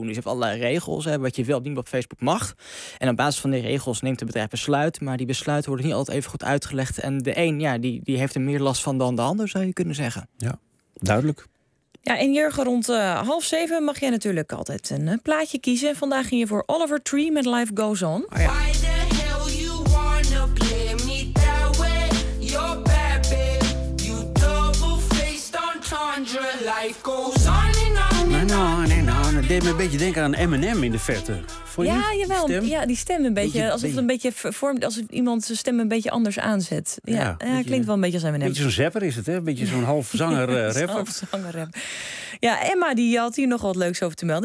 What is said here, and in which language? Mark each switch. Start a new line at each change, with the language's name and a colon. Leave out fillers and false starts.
Dutch: Dus je hebt allerlei regels, hè, wat je wel niet op Facebook mag. En op basis van die regels neemt het bedrijf besluit, maar die besluiten worden niet altijd even goed uitgelegd. En de een, ja, die heeft er meer last van dan de ander, zou je kunnen zeggen. Ja, duidelijk. Ja, en Jurgen, rond 6:30 mag jij natuurlijk altijd een plaatje kiezen. Vandaag ging je voor Oliver Tree met Life Goes On. Oh, ja.
English: Why the hell you wanna play me that way? You're bad, babe. You double-faced on tundra. Life goes on and on and on.
Dutch: Het deed me een beetje denken aan Eminem in de verte. Vond je die jawel. Stem? Ja, die stem een beetje. Alsof het een beetje vormt. Alsof iemand zijn stem een beetje anders aanzet. Ja, ja, beetje, klinkt wel een beetje als Eminem. Een beetje zo'n zapper is het, hè? Een beetje zo'n half zanger rapper. Half zanger rap. Ja, Emma die had hier nog wat leuks over te melden.